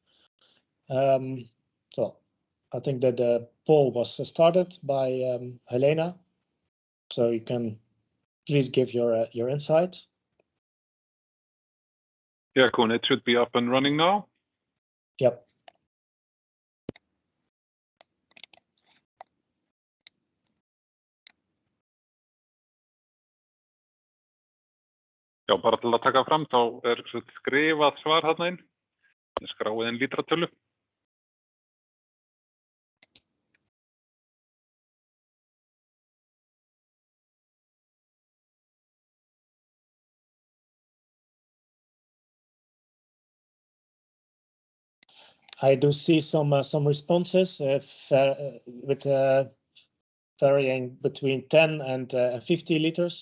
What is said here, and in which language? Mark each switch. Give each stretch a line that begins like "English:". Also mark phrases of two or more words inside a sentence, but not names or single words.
English: So I think that the poll was started by Helena. So you can please give your insights. Yeah, Koen, it should be up and running now. Yep.
Icelandic: Já, bara til að taka fram, þá skrifað svar þarna inn. Skráið inn lítratölu.
English: I do see some responses with varying between 10 and 50 liters.